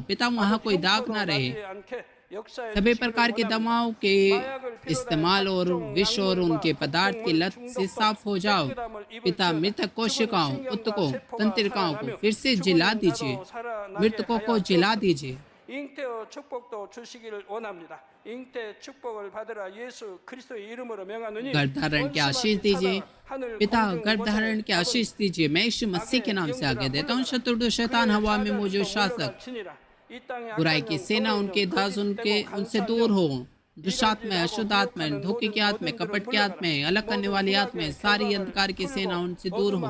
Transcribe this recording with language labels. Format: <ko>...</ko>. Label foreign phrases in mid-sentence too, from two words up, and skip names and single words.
<hi>पिता, वहाँ कोई दाग ना रहे। सभी प्रकार की दवाओं के इस्तेमाल और विष और उनके पदार्थ की लत से साफ हो जाओ। पिता, मृतक कोशिकाओं, उत्तकों, तंत्रिकाओं को फिर से जिला दीजिए। मृतकों को जिला दीजिए।</hi> <ko>잉태의 축복도 주시기를 원합니다. 잉태 축복을 받으라 예수 그리스도의 이름으로 명하노니</ko> <hi>गर्भधारण की आशीष दीजिए। पिता, गर्भधारण की आशीष दीजिए। मैं यीशु मसीह के नाम से आगे देता हूँ। शत्रु, शैतान, हवा में मौजूद शासक, बुराई की सेना, उनके दास उनसे दूर हो। दुष्ट आत्माएं, अशुद्ध आत्माएं, धोखे की आत्माएं, कपट की आत्माएं, अलग करने वाली आत्माएं, सारी अंधकार की सेना उनसे दूर हो।</hi>